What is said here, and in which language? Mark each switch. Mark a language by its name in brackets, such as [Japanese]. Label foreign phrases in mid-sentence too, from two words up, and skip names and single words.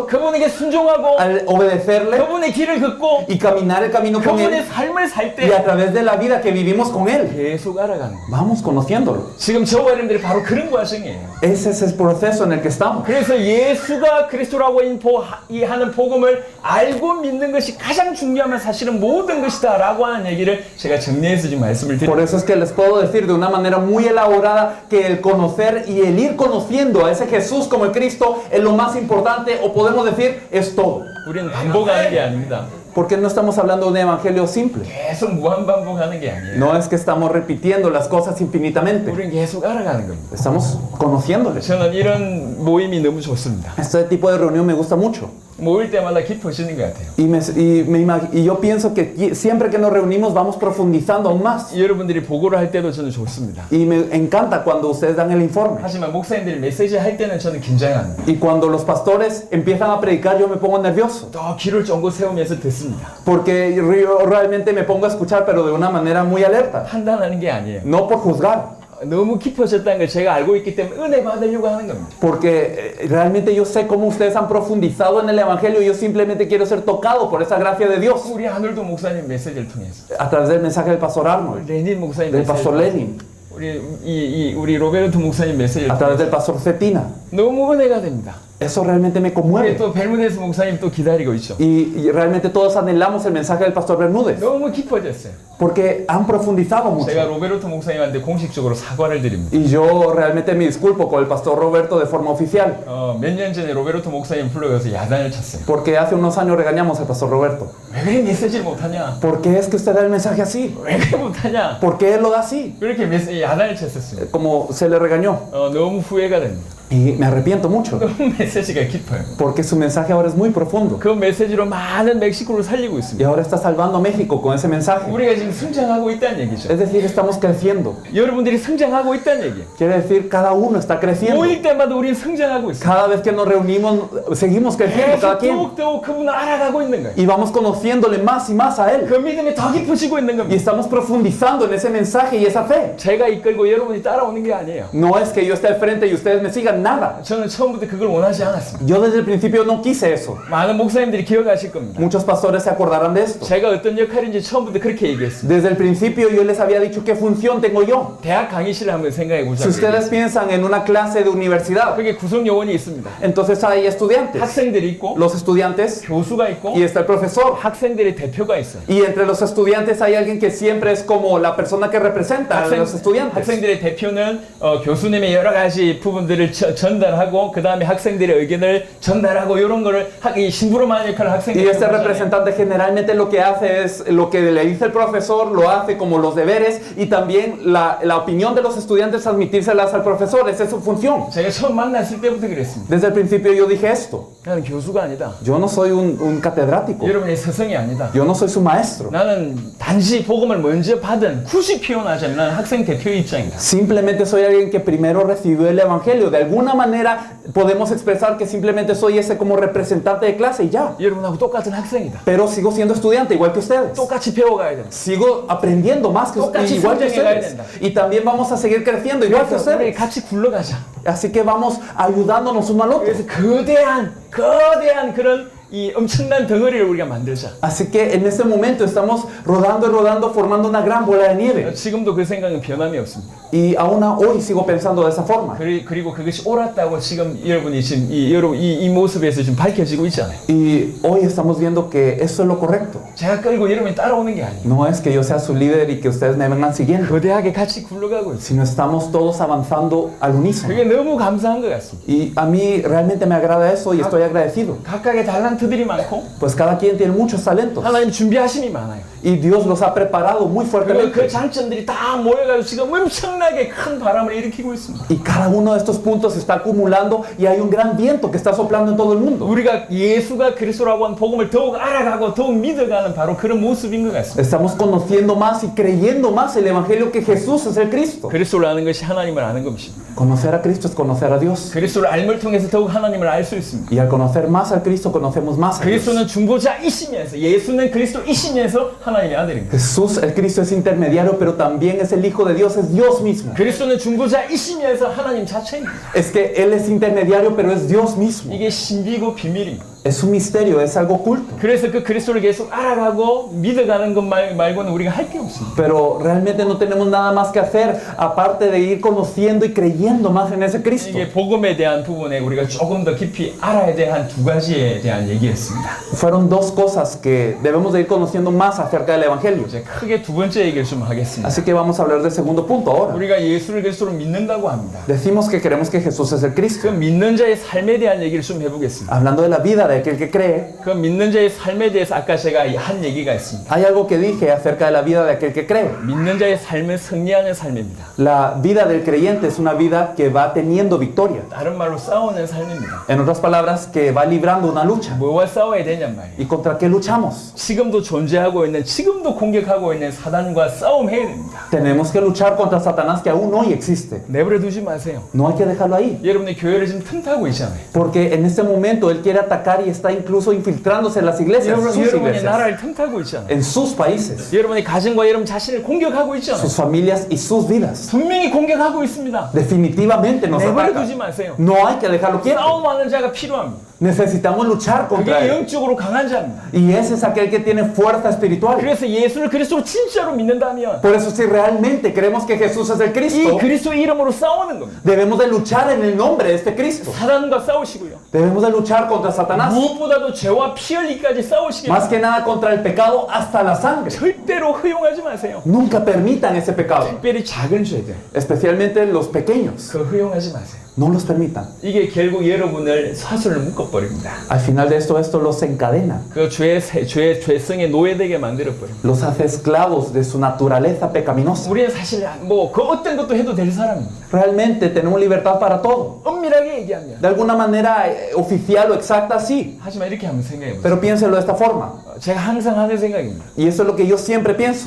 [Korean] 그분에게 순종하고 [Spanish] al obedecerle [Korean] 그분의 길을 걷고 [Spanish] y caminar el camino con [Korean] 그분의 [Spanish] Él [Korean] 삶을 살 [Spanish] y a [Korean] 때 [Spanish] través de la vida que vivimos con con Él. [Korean] 계속 알아가는 거예요. [Spanish] Vamos conociéndolo. [Korean] 지금 저와 여러분들이 바로 그런 과정이에요. [Spanish] Ese es el proceso en el que estamos. [Korean] 그래서 예수가 그리스도라고 하는 복음을 알고 믿는 것이 가장 중요하면 사실은 모든 것이다 라고 하는 얘기를 제가 정리해서 지금 말씀을 [Spanish] Por [Korean] 드립니다. [Spanish] eso es que les puedo decir de una manera muy elaborada que el conocer y el ir conociendo a ese Jesús como el Cristo es lo más importante, o podemos decir es todo. [Korean] 우리는 반복하는 게 아닙니다. [Spanish] Porque no estamos hablando de un evangelio simple. [Korean] 계속 무한 반복하는 게 아니에요. [Spanish] No es que estamos repitiendo las cosas infinitamente. [Korean] 우리는 계속 알아가는 겁니다. [Spanish] Estamos conociéndoles. [Korean] 저는 이런 모임이 너무 좋습니다. [Spanish] Este tipo de reunión me gusta mucho. [Korean] 모일 때마다 깊어지는 것 같아요. [Spanish] Y yo pienso que siempre que nos reunimos vamos profundizando aún más. [Korean] 여러분들이 보고를 할 때도 저는 좋습니다. [Spanish] Y me encanta cuando ustedes dan el informe. [Korean] 하지만 목사님들이 메시지 할 때는 저는 긴장합니다. [Spanish] Y cuando los pastores empiezan a predicar yo me pongo nervioso. [Korean] 또 귀를 쫑긋 세우면서 듣습니다. [Spanish] Porque yo realmente me pongo a escuchar, pero de una manera muy alerta. [Korean] 판단하는 게 아니에요. [Spanish] No por juzgar. [Korean] 너무 깊어졌다는 걸 제가 알고 있기 때문에 은혜 받으려고 하는 겁니다. [Spanish] Porque realmente yo sé cómo ustedes han profundizado en el Evangelio y yo simplemente quiero ser tocado por esa gracia de Dios. [Korean] 우리 하늘도 목사님 메시지를 통해서 [Spanish] A través del mensaje del pastor Arnold, [Korean] 레닌 목사님 [Spanish] del [Korean] 메시지를 [Spanish] pastor [Korean] 통해서 [Spanish] Lenin, [Korean] 우리 로베르트 목사님 메시지를 [Spanish] a través [Korean] 통해서 [Spanish] del pastor Cetina. [Korean] 너무 은혜가 됩니다. [Spanish] Eso realmente me [Korean] 우리 [Spanish] conmueve. [Korean] 또 벨무데스 목사님 또 기다리고 있죠. [Spanish] Y realmente todos anhelamos el mensaje del pastor Bermúdez. [Korean] 너무 깊어졌어요. [Spanish] Porque han profundizado mucho. [Korean] 제가 로베르트 목사님한테 공식적으로 사과를 드립니다. [Spanish] Y yo realmente me disculpo con el pastor Roberto de forma oficial. [Korean] 몇 년 전에 로베르트 목사님 불러가서 야단을 쳤어요. [Spanish] Porque hace unos años regañamos al pastor Roberto. [Korean] 왜 그래 메시지를 못하냐? [Spanish] ¿Por qué es que usted da el mensaje así? [Korean] 왜 그래 못하냐? [Spanish] ¿Por qué él lo da así? [Korean] 그렇게 야단을 쳤었어요. [Spanish] Como se le regañó. [Korean] 너무 후회가 됩니다. [Spanish] Y me arrepiento mucho. [Korean] 너무 메시지가 깊어요. [Spanish] Porque su mensaje ahora es muy profundo. [Korean] 그 메시지로 많은 멕시코를 살리고 [Spanish] Y [Korean] 있습니다. [Spanish] ahora está salvando a México con ese mensaje. [Korean] 우리가 지금 성장하고 있다는 얘기죠. [Spanish] Es decir, estamos creciendo. [Korean] 여러분들이 성장하고 있다는 얘기예요. [Spanish] Quiere decir, cada uno está creciendo. [Korean] 모일 때마다 우리는 성장하고 있어요. [Spanish] Cada vez que nos reunimos, seguimos creciendo, cada [Korean] 계속 [Spanish] quien. [Korean] 더욱더욱 그분을 알아가고 있는 거예요. [Spanish] Y vamos conociéndole más y más a Él. [Korean] 그 믿음이 더 깊어지고 있는 [Spanish] Y [Korean] 겁니다. [Spanish] estamos profundizando en ese mensaje y esa fe. [Korean] 제가 이끌고 여러분이 따라오는 게 아니에요. [Spanish] No es que yo esté al frente y ustedes me sigan, nada. [Korean] 저는 처음부터 그걸 원하지 않았습니다. [Spanish] Yo desde el principio no quise eso. [Korean] 많은 목사님들이 기억하실 겁니다. [Spanish] Muchos pastores se acordarán de esto. [Korean] 제가 어떤 역할인지 처음부터 그렇게 얘기했습니다. [Spanish] Desde el principio yo les había dicho qué función tengo yo. [Korean] 대학 강의실을 한번 생각해 [Spanish] Si [Korean] 보자고요. [Spanish] ustedes piensan en una clase de universidad, [Korean] 그게 구성 요원이 있습니다. [Spanish] entonces hay estudiantes. [Korean] 학생들이 있고 [Spanish] Los estudiantes [Korean] 교수가 있고 [Spanish] y está el profesor. [Korean] 학생들의 대표가 있어요. [Spanish] Y entre los estudiantes hay alguien que siempre es como la persona que representa a los estudiantes. [Korean] 학생들의 대표는 교수님의 여러 가지 부분들을 전달하고 그 다음에 학생들의 의견을 전달하고 이런 거를 이 심부름하는 역할을 [Spanish] Y [Korean] 학생들이 [Spanish] este [Korean] 하잖아요. [Spanish] representante generalmente lo que hace es lo que le dice el profesor, lo hace como los deberes y también la opinión de los estudiantes transmitírselas al profesor. Esa es su función. [Korean] 제가 처음 만났을 때부터 그랬습니다. [Spanish] Desde el principio yo dije esto. [Korean] 나는 교수가 아니다. [Spanish] Yo no soy un catedrático. [Korean] 여러분의 스승이 아니다. [Spanish] Yo no soy su maestro. [Korean] 나는 단지 복음을 먼저 받은 굳이 표현하자면 나는 학생 대표의 입장이다. [Spanish] Simplemente soy alguien que primero recibió el evangelio. De alguna manera podemos expresar que simplemente soy ese como representante de clase y ya. [Korean] 여러분하고 똑같은 학생이다. [Spanish] Pero sigo siendo estudiante igual que ustedes. [Korean] 똑같이 배워가야 된다. [Spanish] Sigo aprendiendo más que [Korean] 똑같이 [Spanish] igual que [Korean] 성장해가야 [Spanish] ustedes. [Korean] 된다. [Spanish] Y también vamos a seguir creciendo igual que [Korean] 그래서 우리 [Spanish] ustedes. [Korean] 같이 굴러가자. [Spanish] Así que vamos ayudándonos uno al otro. [Korean] 그래서 거대한 그런 이 엄청난 덩어리를 우리가 만들자. [Spanish] Así que en este momento estamos rodando y rodando formando una gran bola de nieve. [Korean] 지금도 그 생각은 변함이 없습니다. [Spanish] Y aún hoy sigo pensando de esa forma. [Korean] 그리고 그것이 옳았다고 지금 여러분이 지금 이 모습에서 지금 밝혀지고 있잖아요. [Spanish] Y hoy estamos viendo que eso es lo correcto. [Korean] 제가 끌고 여러분이 따라오는 게 아니에요. [Spanish] No es que yo sea su líder y que ustedes me vengan siguiendo, [Korean] 거대하게 같이 굴러가고 있어요. [Spanish] sino estamos todos avanzando al unísono. [Korean] 그게 너무 감사한 것 같습니다. [Spanish] Y a mí realmente me agrada eso y estoy agradecido. [Korean] 각각의 달란트들이 많고 [Spanish] Pues cada quien tiene muchos talentos [Korean] 하나님 준비하심이 많아요. [Spanish] y Dios los ha preparado muy [Korean] 그리고 그 [Spanish] fuertemente. [Korean] 장점들이 다 모여가지고 지금 엄청나게 큰 바람을 일으키고 있습니다. [Spanish] Y cada uno de estos puntos se está acumulando y hay un gran viento que está soplando en todo el mundo. [Korean] 우리가 예수가 그리스도라고 하는 복음을 더욱 알아가고 더욱 믿어가는 바로 그런 모습인 것 같습니다. [Spanish] Estamos conociendo más y creyendo más el Evangelio que Jesús es el Cristo. [Korean] 그리스도를 아는 것이 하나님을 아는 것입니다. [Spanish] Conocer a Cristo es conocer a Dios. [Korean] 그리스도를 알물 통해서 더욱 하나님을 알 수 있습니다. [Spanish] Y al conocer más al Cristo, conocemos más a Dios. [Korean] 그리스도는 중보자이시면서 예수는 그리스도이시면서 하나님의 아들입니다. [Spanish] Jesús, el Cristo, es intermediario, pero también es el Hijo de Dios, es Dios mismo. [Korean] 그리스도는 중보자이시면서 하나님 자체입니다. [Spanish] Es que Él es intermediario, pero es Dios mismo. [Korean] 이게 신비고 비밀입니다. [Spanish] Es un misterio, es algo oculto. [Korean] 그래서 그 그리스도를 계속 알아가고 믿어가는 것 말고는 우리가 할 게 없습니다. [Spanish] Pero realmente no tenemos nada más que hacer aparte de ir conociendo y creyendo más en ese Cristo. [Korean] 이게 복음에 대한 부분에 우리가 조금 더 깊이 알아야 될 한 두 가지에 대한 얘기였습니다. [Spanish] Fueron dos cosas que debemos de ir conociendo más acerca del Evangelio. [Korean] 이제 크게 두 번째 얘기를 좀 하겠습니다. [Spanish] Así que vamos a hablar del segundo punto ahora. [Korean] 우리가 예수를 그리스도로 믿는다고 합니다. [Spanish] Decimos que creemos que Jesús es el [Korean] 그 [Spanish] Cristo. [Korean] 믿는 자의 삶에 대한 얘기를 좀 해보겠습니다. [Spanish] Hablando de la vida de aquel que cree, [Korean] 그 믿는 자의 삶에 대해서 아까 제가 한 얘기가 있습니다. [Spanish] hay algo que dije acerca de la vida de aquel que cree. [Korean] 믿는 자의 삶은 승리하는 삶입니다. [Spanish] La vida del creyente es una vida que va teniendo victoria. [Korean] 다른 말로 싸우는 삶입니다. [Spanish] En otras palabras, que va librando una lucha. [Korean] 뭐와 싸워야 되냔 말이에요. [Spanish] ¿Y contra qué luchamos? [Korean] 지금도 존재하고 있는, 지금도 공격하고 있는 사단과 싸움해야 됩니다. [Spanish] Tenemos que luchar contra Satanás que aún hoy existe. [Korean] 내버려 두지 마세요. [Spanish] No hay que dejarlo ahí. [Korean] 여러분의 교회를 지금 틈타고 있잖아요. [Spanish] Porque en este momento Él quiere atacar y está incluso infiltrándose en las iglesias, sus [Korean] 여러분의 [Spanish] iglesias, [Korean] 나라를 틈타고 있잖아요. [Spanish] en sus países, [Korean] 여러분의 가정과 여러분 자신을 공격하고 있잖아요. [Spanish] sus familias y sus vidas. [Korean] 분명히 공격하고 있습니다. [Spanish] Definitivamente nos [Korean] 내버려 [Spanish] ataca. [Korean] 두지 마세요. [Spanish] No hay que dejarlo quieto. [Korean] 싸움하는 자가 필요합니다. [Spanish] Necesitamos luchar contra [Korean] 그게 [Spanish] Él. [Korean] 영적으로 강한 자입니다. [Spanish] Y ese es aquel que tiene fuerza espiritual. [Korean] 그래서 예수를 그리스도로 진짜로 믿는다면 [Spanish] Por eso si realmente creemos que Jesús es el [Korean] 이 [Spanish] Cristo, [Korean] 그리스도 이름으로 싸우는 겁니다. [Spanish] debemos de luchar en el nombre de este Cristo. [Korean] 사단과 싸우시고요. [Spanish] Debemos de luchar contra Satanás. [Korean] 무엇보다도 죄와 피 흘리기까지 싸우시기 [Spanish] Más [Korean] 바랍니다. [Spanish] que nada contra el pecado hasta la sangre. [Korean] 절대로 허용하지 마세요. [Spanish] Nunca permitan ese pecado. [Korean] 특별히 작은 죄들 [Spanish] Especialmente los pequeños. [Korean] 그 허용하지 마세요. [Spanish] No los permitan. [Korean] 이게 결국 여러분을 사슬을 묶어버립니다. [Spanish] Al final de esto los encadena. [Korean] 그 죄성에 노예되게 만들어버립니다. [Spanish] Los hace esclavos de su naturaleza pecaminosa. [Korean] 우리는 사실 뭐 그 어떤 것도 해도 될 사람입니다. [Spanish] Realmente tenemos libertad para todo. [Korean] 엄밀하게 얘기하면. [Spanish] De alguna manera oficial o exacta, sí. [Korean] 하지만 이렇게 한번 생각해보세요. [Spanish] Pero piénselo de esta forma. [Korean] 제가 항상 하는 생각입니다. [Spanish] Y eso es lo que yo siempre pienso.